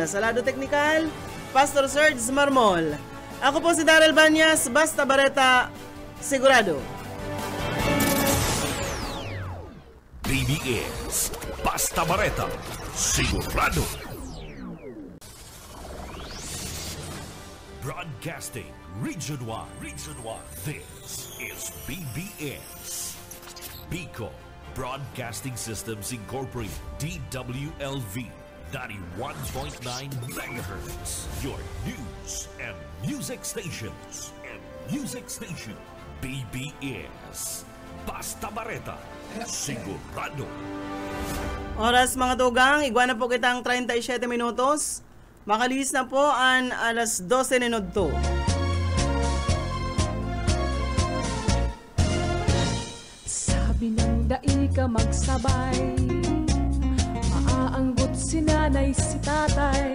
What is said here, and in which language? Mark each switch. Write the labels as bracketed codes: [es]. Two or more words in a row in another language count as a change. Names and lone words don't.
[bik] Sa lado teknikal, Pastor Serge Marmol. Ako po si Daryl Banyas, basta bareta, sigurado. BBS, basta bareta, sigurado. [en] Broadcasting Region 1. This is BBS. Bicol Broadcasting Systems Incorporated, DWLV, 91.9 megahertz. Your news and music stations. [bik] BBS. Basta bareta, sigurado. Oras mga tugang, igwa na po kitang 37 minutos. Makalis na po ang alas 12 ninudto. Sabi ng dai ka magsabay, maaanggot si nanay si tatay.